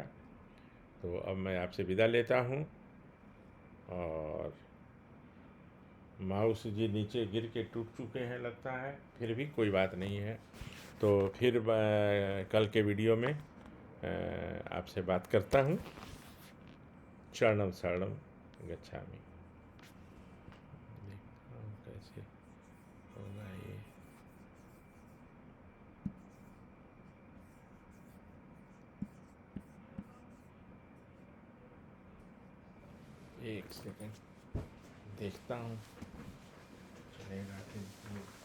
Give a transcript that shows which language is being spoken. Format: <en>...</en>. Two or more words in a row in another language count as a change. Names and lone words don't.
<hi>तो अब मैं आपसे विदा लेता हूँ और माउस जी नीचे गिर के टूट चुके हैं लगता है, फिर भी कोई बात नहीं है। तो फिर कल के वीडियो में आपसे बात करता हूँ।</hi> <pi>शरणम शरणम गच्छामि।</pi> <hi>देखता हूँ कैसे होगा ये। एक सेकंड देखता हूँ चलेगा कि नहीं।</hi>